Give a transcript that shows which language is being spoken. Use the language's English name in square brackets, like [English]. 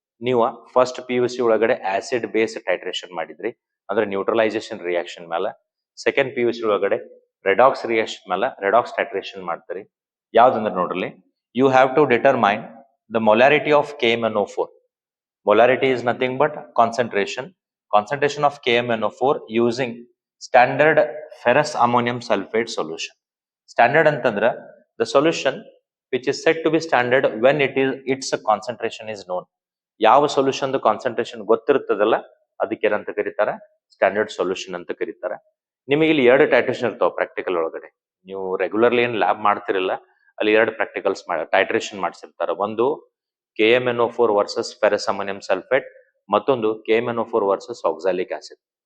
[Kannada] ನೀವು first PUC ಒಳಗಡೆ acid base titration ಮಾಡಿದ್ರಿ, ಅಂದ್ರೆ ನ್ಯೂಟ್ರಲೈಸೇಷನ್ ರಿಯಾಕ್ಷನ್ ಮೇಲೆ. ಸೆಕೆಂಡ್ PUC ಒಳಗಡೆ ರೆಡಾಕ್ಸ್ ರಿಯಾಕ್ಷನ್ ಮೇಲೆ ರೆಡಾಕ್ಸ್ ಟೈಟ್ರೇಷನ್ ಮಾಡ್ತೀರಿ. ಯಾವ್ದಂದ್ರೆ ನೋಡ್ರಿ, [English] You have to determine the molarity of KMnO4. Molarity is nothing but concentration of KMnO4 using standard ferrous ammonium sulfate solution. Standard ಅಂತಂದ್ರೆ the solution which is said to be standard when its concentration is known. [Kannada] ಯಾವ solution concentration ಗೊತ್ತಿರ್ತದಲ್ಲ ಅದಕ್ಕೆ ಏನಂತ ಕರೀತಾರೆ? Standard solution ಅಂತ ಕರೀತಾರೆ. ನಿಮಗೆ ಇಲ್ಲಿ ಎರಡು ಟೈಟ್ರೇಷನ್ ಇರ್ತಾವ ಪ್ರಾಕ್ಟಿಕಲ್ ಒಳಗಡೆ. ನೀವು ರೆಗ್ಯುಲರ್ಲಿ ಏನ್ ಲ್ಯಾಬ್ ಮಾಡ್ತಿರಲ್ಲ, ಅಲ್ಲಿ ಎರಡು ಪ್ರಾಕ್ಟಿಕಲ್ಸ್ ಟೈಟ್ರೇಷನ್ ಮಾಡಿಸಿರ್ತಾರೆ. ಒಂದು KMnO4 versus ferrous ammonium sulphate, ಮತ್ತೊಂದು KMnO4 ವರ್ಸಸ್ ಆಕ್ಸಾಲಿಕ್ ಆಸಿಡ್.